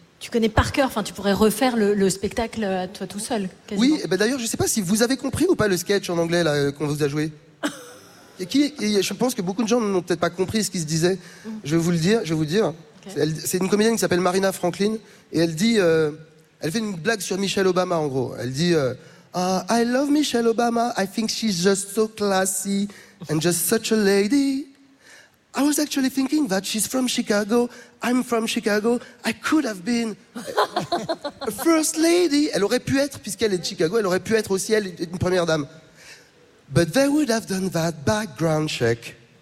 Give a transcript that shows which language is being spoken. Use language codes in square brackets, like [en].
[fr] Tu connais par cœur, enfin, tu pourrais refaire le spectacle à toi tout seul. Quasiment. Oui, et ben d'ailleurs, je ne sais pas si vous avez compris ou pas le sketch en anglais là, qu'on vous a joué. Et je pense que beaucoup de gens n'ont peut-être pas compris ce qui se disait. Je vais vous le dire. Okay. C'est une comédienne qui s'appelle Marina Franklin et elle dit. Elle fait une blague sur Michelle Obama en gros. [en] Elle dit I love Michelle Obama, I think she's just so classy and just such a lady. I was actually thinking that she's from Chicago. I'm from Chicago. I could have been a first lady. [fr] Elle aurait pu être, puisqu'elle est de Chicago, elle aurait pu être aussi, elle, une première dame. [en] But they would have done that background check.